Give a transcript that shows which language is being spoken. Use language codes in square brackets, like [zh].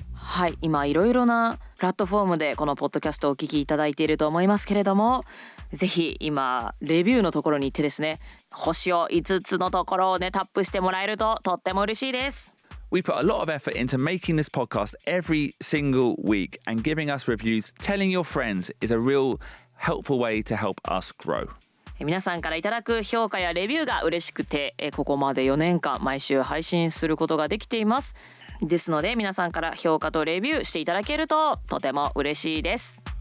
[ja] はい、今いろいろなプラットフォームでこのポッドキャストをお聞きいただいていると思いますけれども、ぜひ今レビューのところに行ってですね、星を5つのところをねタップしてもらえるととっても嬉しいです。 [en] We put a lot of effort into making this podcast every single week, and giving us reviews, telling your friends is a real helpful way to help us grow. [ja] 皆さんからいただく評価やレビューが嬉しくて、ここまで4年間毎週配信することができています。ですので皆さんから評価とレビューしていただけるととても嬉しいです。